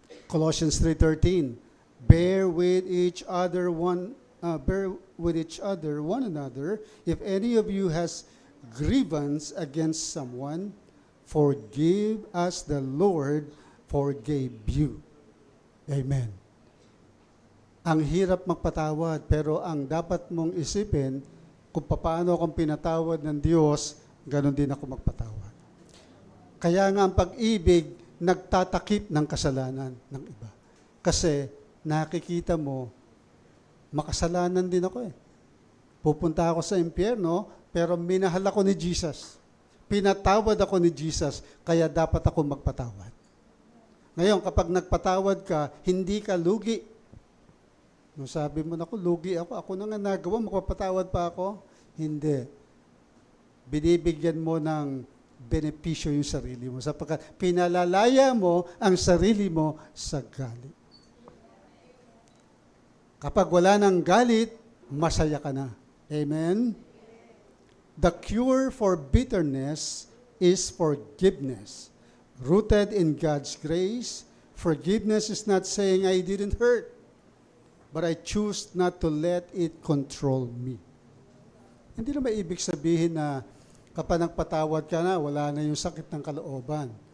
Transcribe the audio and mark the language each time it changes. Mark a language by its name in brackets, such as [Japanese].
[English] Colossians 3:13, bear with each other one another. If any of you has grievance against someone, forgive as the Lord forgave you. Amen. [Filipino] Ang hirap magpatawad, pero ang dapat mong isipin, kung paano akong pinatawad ng Diyos, ganon din ako magpatawad. Kaya nga ang pag-ibig, nagtatakip ng kasalanan ng iba. Kasi nakikita mo, makasalanan din ako eh. Pupunta ako sa impyerno, pero minahal ako ni Jesus. Pinatawad ako ni Jesus, kaya dapat ako magpatawad. Ngayon, kapag nagpatawad ka, hindi ka lugi. Nung sabi mo, naku, lugi ako na nga nagawa, magpapatawad pa ako? Hindi. Binibigyan mo ng benepisyo yung sarili mo, sapagkat pinalalaya mo ang sarili mo sa galit. Kapag wala ng galit, masaya ka na. Amen? [English] The cure for bitterness is forgiveness. Rooted in God's grace, forgiveness is not saying I didn't hurt, but I choose not to let it control me. [Filipino] Hindi naman ibig sabihin na kapag nagpatawad ka na, wala na yung sakit ng kalooban.